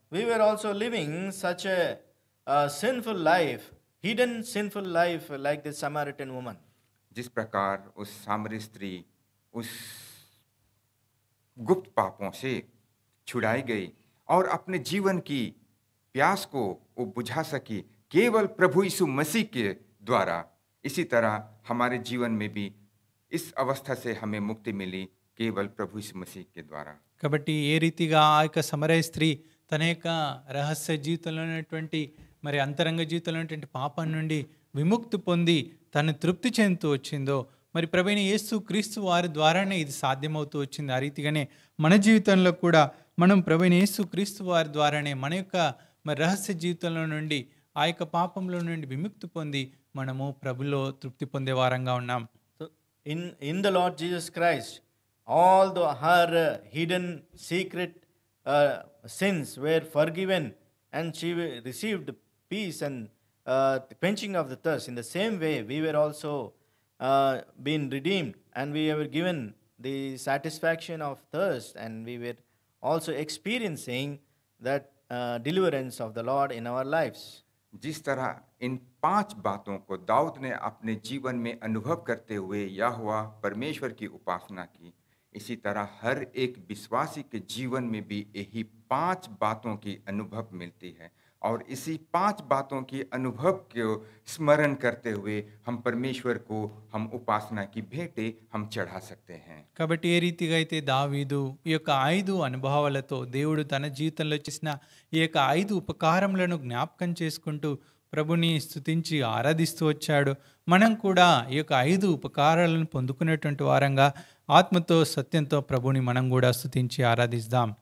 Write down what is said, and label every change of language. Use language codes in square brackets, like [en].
[en] We were also living such a sinful life, hidden sinful life like this Samaritan woman. [hi] जिस प्रकार उस सामरी स्त्री उस गुप्त पापों से छुड़ाई गई और अपने जीवन की प्यास को वो बुझा सकी केवल प्रभु यीशु मसीह के द्वारा, इसी तरह हमारे जीवन में भी इस अवस्था से हमें मुक्ति मिली केवल प्रभु यीशु मसीह के द्वारा. [te] కాబట్టి ఏ రీతిగా ఆ యొక్క సమరయ స్త్రీ తన యొక్క రహస్య జీవితంలో ఉన్నటువంటి మరి అంతరంగ జీవితంలో ఉన్నటువంటి పాపం నుండి విముక్తి పొంది తను తృప్తి చెందుతూ వచ్చిందో, మరి ప్రభువైన యేసు క్రీస్తు వారి ద్వారానే ఇది సాధ్యమవుతూ వచ్చింది. ఆ రీతిగానే మన జీవితంలో కూడా మనం ప్రభువైన యేసు క్రీస్తు వారి ద్వారానే మన యొక్క మరి రహస్య జీవితంలో నుండి ఆ యొక్క పాపంలో నుండి విముక్తి పొంది మనము ప్రభులో తృప్తి పొందే వారంగా ఉన్నాం. [en] So in the Lord Jesus Christ, all her hidden secret sins were forgiven, and she received peace and quenching of the thirst. In the same way, we were also been redeemed, and we were given the satisfaction of thirst, and we were also experiencing that deliverance of the Lord in our lives. [hi] जिस तरह इन 5 बातों को दाऊद ने अपने जीवन में अनुभव करते हुए यहोवा परमेश्वर की उपासना की, इसी तरह हर एक विश्वासी के जीवन में भी यही 5 बातों की अनुभव मिलती है. और इसी 5 बातों की अनुभव को स्मरण करते हुए हम परमेश्वर को हम उपासना की भेंटें हम चढ़ा सकते हैं. [te] కాబట్టి ఏ రీతిగా అయితే దావీదు ఈ యొక్క 5 అనుభవాలతో దేవుడు తన జీవితంలో చేసిన ఈ యొక్క 5 ఉపకారములను జ్ఞాపకం చేసుకుంటూ ప్రభుని స్తుతించి ఆరాధిస్తూ వచ్చాడు, మనం కూడా ఈ యొక్క 5 ఉపకారాలను పొందుకునేటువంటి వారంగా ఆత్మతో సత్యంతో ప్రభుని మనం కూడా స్తుతించి ఆరాధిద్దాం.